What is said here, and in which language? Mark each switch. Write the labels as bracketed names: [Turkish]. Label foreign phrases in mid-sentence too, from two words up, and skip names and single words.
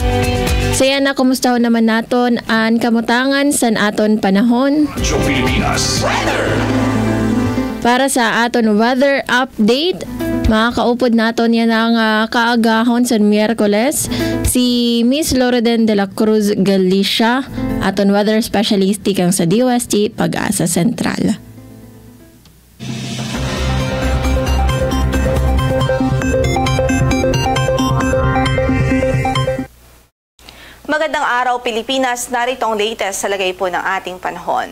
[Hiligaynon] Saya na kumusta naman naton ang kamutangan san aton panahon. Para sa aton [English] weather update, [Hiligaynon] makakaupod naton yan ang kaagahon sa Miyerkules si Miss Lourdes de la Cruz Galicia, aton [English] weather specialist [Hiligaynon] kang sa DOST Pag-asa Sentral. [Filipino] Magandang araw Pilipinas, narito ang latest sa lagay po ng ating panahon.